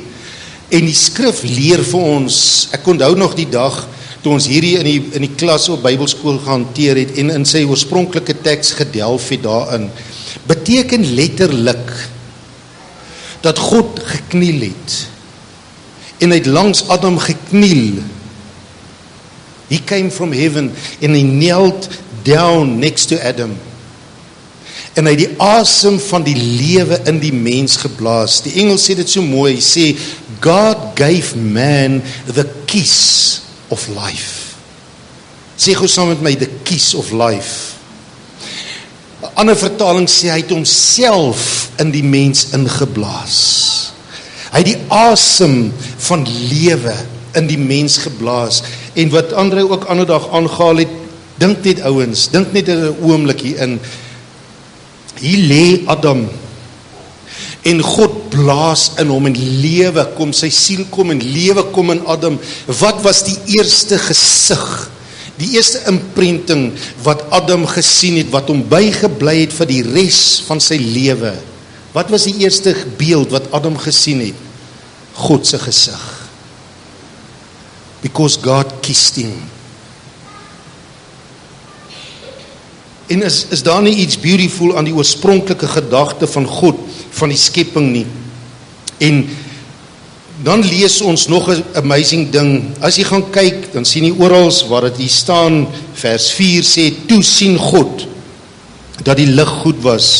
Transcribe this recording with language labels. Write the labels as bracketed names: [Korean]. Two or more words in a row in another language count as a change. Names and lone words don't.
[Afrikaans] En die skrif leer vir ons, ek onthou nog die dag toe ons hierdie in die klas op Bybelskool gehanteer het en in sy oorspronklike teks gedelf het daarin, beteken letterlik dat God gekniel het. En hy het langs Adam gekniel. [English] He came from heaven and he knelt down next to Adam. [Afrikaans] En hy het die asem van die lewe in die mens geblaas. Die Engels sê dit so mooi, hy sê, [English] God gave man the kiss of life. [Afrikaans] Sê gou saam met my, [English] the kiss of life. [Afrikaans] 'n Ander vertaling sê, hy het homself in die mens ingeblaas. Hy het die asem van lewe in die mens geblaas. En wat Andre ook ander dag aangehaal het, dink net ouens, dink net 'n oomblik hierin. Hier lê Adam en God blaas in hom en lewe kom, sy siel kom en lewe kom in Adam. Wat was die eerste gesig, die eerste imprinting wat Adam gesien het, wat hom bygebly het vir die res van sy lewe? Wat was die eerste beeld wat Adam gesien het? God se gesig. [English] Because God kissed him. [Afrikaans] En is daar nie iets beautiful aan die oorspronklike gedagte van God, van die skepping nie? En dan lees ons nog 'n amazing ding. As jy gaan kyk, dan sien jy orals waar dit hier staan, vers 4 sê, toe sien God dat die lig goed was.